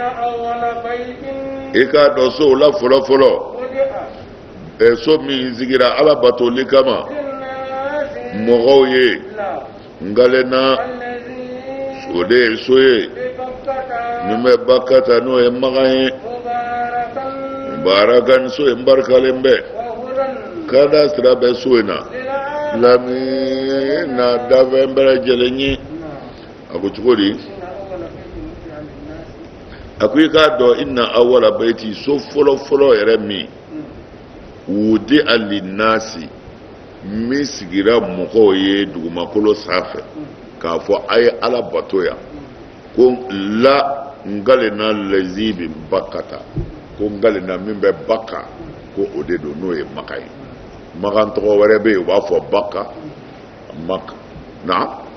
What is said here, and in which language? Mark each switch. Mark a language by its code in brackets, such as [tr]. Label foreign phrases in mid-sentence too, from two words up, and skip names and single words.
[bm] i k'a dɔn so la fɔlɔ fɔlɔ so min sigira Ala batoli kama mɔgɔw ye ngalena o de ye so ye min bɛ Bakata n'o ye Magan ye Mubarakan so ye barikalen bɛ kada sira bɛ so in na lamina dafɛn bɛɛ lajɛlen ye a ko cogo di a ko i k'a dɔn [ar] إن أول بيت [bm] so fɔlɔ fɔlɔ yɛrɛ min [ar] وضع للناس [bm] min sigira mɔgɔw ye dugumakolo sanfɛ k'a fɔ a ye Ala bato yan ko la ngalena [ar] للذي ببكة [bm] ko ngalena min bɛ Baka ko o de don n'o ye Maka ye Magan tɔgɔ wɛrɛ bɛ yen u b'a fɔ Baka Maka na